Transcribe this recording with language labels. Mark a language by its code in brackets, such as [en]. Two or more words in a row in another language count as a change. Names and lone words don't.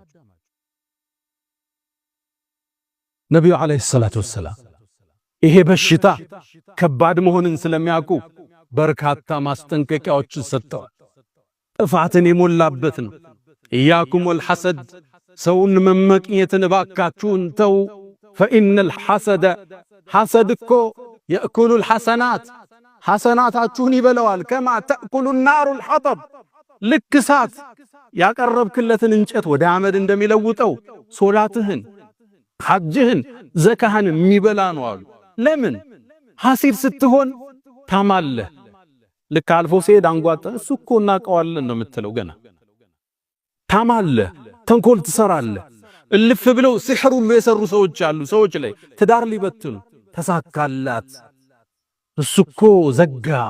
[am] ነብዩ አለይሂ ሰላቱ ወሰላም ይሄ በሽታ ከባድ መሆንን ስለሚያውቁ በርካታ ማስጠንቀቂያዎችን ሰጥተዋል። ጥፋትን የሞላበት ነው። [ar] إياكم والحسد [am] ሰውን መመቅኘትን እባካችሁን ተው። [ar] فإن الحسد حسد [am] እኮ [ar] يأكل الحسنات [am] ሐሰናታችሁን ይበለዋል። [ar] كما تأكل النار الحطب [am] ልክ እሳት ያቀረብክለትን እንጨት ወደ አመድ እንደሚለውጠው ሶላትህን፣ ሐጅህን፣ ዘካህን የሚበላ ነው አሉ። ለምን ሐሲድ ስትሆን ታማለህ። ልክ አልፎ ሲሄድ አንጓጠ እሱ እኮ እናቀዋለን ነው የምትለው። ገና ታማለህ፣ ተንኮል ትሰራለህ። እልፍ ብለው ሲሕር ሁሉ የሰሩ ሰዎች አሉ። ሰዎች ላይ ትዳር ሊበትኑ ተሳካላት። እሱ እኮ ዘጋ